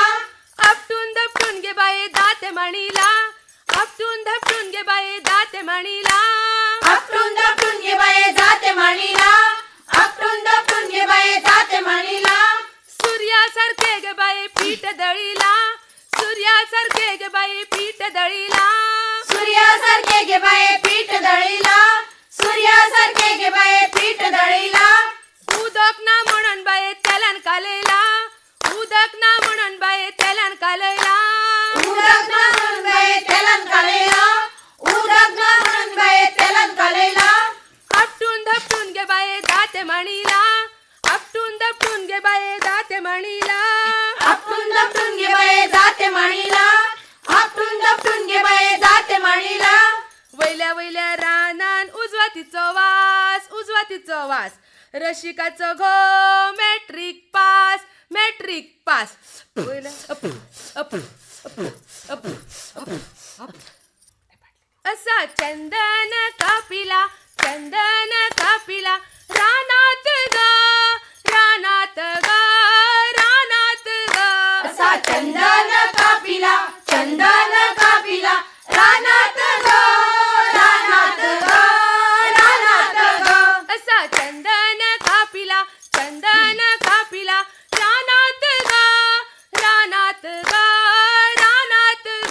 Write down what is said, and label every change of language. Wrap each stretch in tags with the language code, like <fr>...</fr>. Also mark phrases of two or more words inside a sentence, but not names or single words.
<kok>आपटून दपटून घे बाई दाते म्हणीला, आपटून दपटून घे बाई दाते म्हणीला. आपटून दपटून घे बाई जाते म्हणीला, आपटून दपटून घे बाई जाते म्हणीला. सूर्यासारखे गे बाई पीठ दळीला, सूर्यासारखे गे बाई पीठ दळीला. सूर्यासारखे घे बाई पीठ दळीला, सूर्यासारखे घे बाई पीठ दळीला. उदक ना म्हणून बाई तेलान कालयला, उदक ना म्हणून बाई तेलान कालयला. उदक ना म्हणून बाई तेलान कालयला, उदक ना म्हणून बाई तेलान कालयला. आपटून धपटून घे बाई दाते म्हणीला, आपटून धपटून घे बाई दाते म्हणीला. आपटून दपटून घे बाई जाते म्हणीला, आपटून दपटून घे बाई जाते म्हणीला. वैल्या वैल्या रानान उजवा तिचो वास, उजवा तिचो वास. रसिकाचो घो</kok> <en>matric pass, matric pass.</en> <kok>असा चंदन कापिला, चंदन कापिला रानात ग, रानात ग, रानात ग. असा चंदन कापिला, चंदन कापिला रानात ग, रानात ग, रानात ग. असा चंदन कापिला, चंदन कापिला रानात ग, रानात ग, रानात ग.</kok>